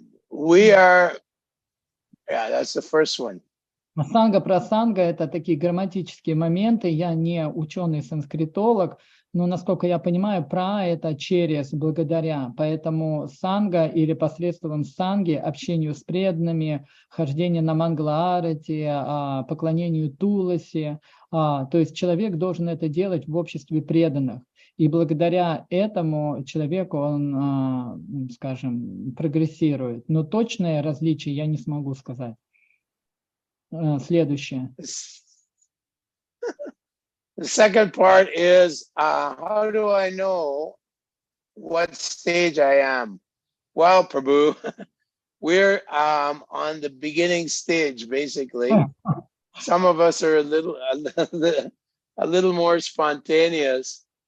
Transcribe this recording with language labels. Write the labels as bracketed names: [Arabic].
[English] We are, that's the first one. [Russian] Санга, прасанга – это такие грамматические моменты. Я не ученый-санскритолог, но, насколько я понимаю, пра – это через, благодаря. Поэтому санга или посредством санги, общению с преданными, хождение на мангала-арати, поклонению Туласи. То есть человек должен это делать в обществе преданных. И благодаря этому человеку он, скажем, прогрессирует. Но точное различие я не смогу сказать. Следующее. [English] The second part is, how do I know what stage I am? Well, Prabhu, we're on the beginning stage, basically. Some of us are a little more spontaneous.